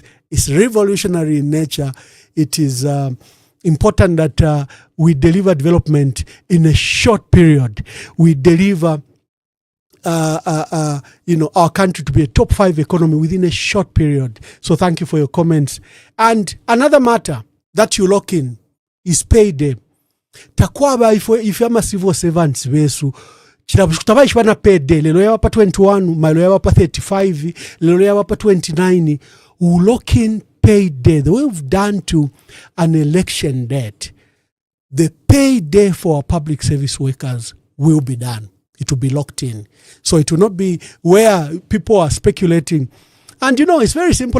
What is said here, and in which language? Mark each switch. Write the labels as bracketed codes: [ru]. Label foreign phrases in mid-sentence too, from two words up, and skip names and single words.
[en] It's revolutionary in nature. It is important that we deliver development in a short period. We deliver our country to be a top 5 economy within a short period. So thank you for your comments. And another matter that you lock in is payday. Takwaba if you're civil servants [bem] besu chitaba ishwana payday lelo yaba 21 malo yaba 35 lelo yaba 29 [en] we lock in payday the way we've done to an election date. The payday for our public service workers will be done. It will be locked in. So it will not be where people are speculating. And it's very simple.